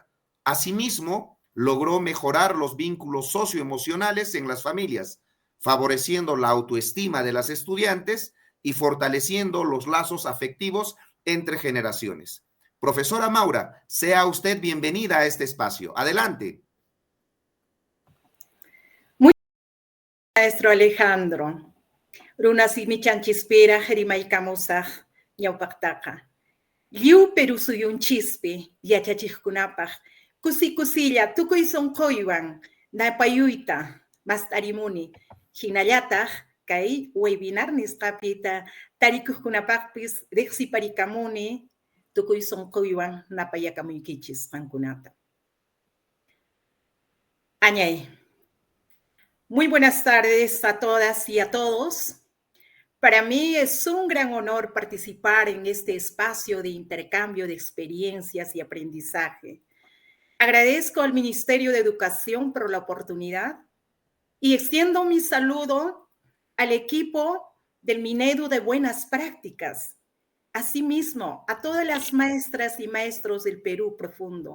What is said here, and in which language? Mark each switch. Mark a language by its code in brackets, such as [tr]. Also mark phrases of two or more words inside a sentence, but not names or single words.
[es] Asimismo, logró mejorar los vínculos socioemocionales en las familias, favoreciendo la autoestima de las estudiantes y fortaleciendo los lazos afectivos entre generaciones. Profesora Maura, sea usted bienvenida a este espacio. Adelante. Maestro Alejandro, [qu] runa simichanchispera jerimaykamusaj ñawpaqtaqa. Lliw Perú suyun chispi yachachiqkunapaq kusikusilla tukuy sunquywan napayuyta mastarimuni. Hinallataq kay webinar nisqapita tarikuqkunapaqpis riqsiparikamuni tukuy sunquywan napayakamunkichis qankunata. Añay. [es] Muy buenas tardes a todas y a todos. Para mí es un gran honor participar en este espacio de intercambio de experiencias y aprendizaje. Agradezco al Ministerio de Educación por la oportunidad y extiendo mi saludo al equipo del Minedu de Buenas Prácticas, asimismo a todas las maestras y maestros del Perú profundo.